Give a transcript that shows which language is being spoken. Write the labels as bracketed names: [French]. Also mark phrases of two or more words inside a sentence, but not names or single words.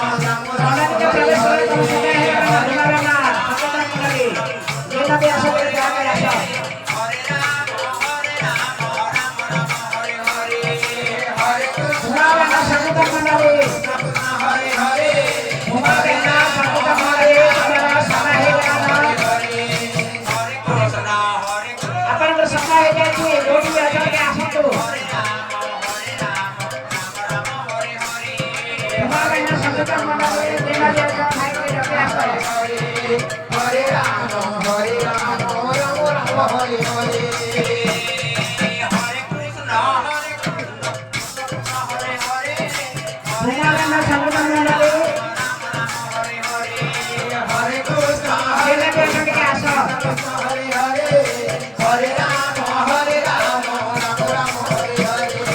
[Bangla] মন্ডলীকে প্রবেশ করে তোমার সময় হয়ে গেল ঘুমাবে না সচেতন মন্ডলী যেভাবে আসো করে দয়া করে আসো ঘুমাবে না সচেতন মন্ডলী [Sanskrit] Hare Hare, [Bangla] ঘুমাবে না সচেতন মন্ডলী তোমার সময় হয়ে গেল [Odia] ଆପଣଙ୍କର ସମୟ ହେଇଯାଇଛି ଯୋଉଠି ଅଛନ୍ତି ଆସନ୍ତୁ [Bangla] ঘুমাবে না সচেতন মণ্ডলী যেভাবে আস [Odia] ଖାଇକି ରଖି ଆସ [Sanskrit] Hare Rama, Hare Rama, Rama Rama, Hare Hare. [Bangla] ঘুমাবে না সচেতন মণ্ডলী [Sanskrit] Hare Krishna, [Odia] ଯେଭାବେ ଅଛନ୍ତି ଆସ [Sanskrit] Hare Hare, Hare Rama, Hare Rama, Rama Rama, Hare Hare.